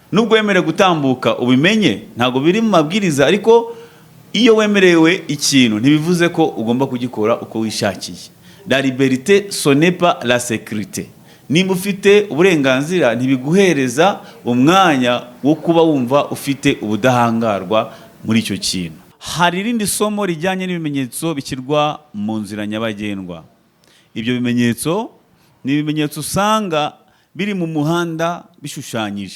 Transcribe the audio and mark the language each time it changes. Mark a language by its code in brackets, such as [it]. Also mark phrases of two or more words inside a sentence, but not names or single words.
[rw] nubwo wemerewe gutambuka ubimenye, ntabwo biri mu mabwiriza, ariko iyo wemerewe ikintu ntibivuze ko ugomba kugikora uko wishakiye. [fr] La liberté ce n'est pas la sécurité. [rw] Nimba ufite uburenganzira ntibiguhereza umwanya wo kuba wumva ufite ubudahangarwa muri icyo kintu. Hari irindi somo rijyanye n'ibimenyetso bishyirwa mu nzira nyabagendwa. Ibyo bimenyetso ni ibimenyetso usanga biri mu muhanda bishushanyije.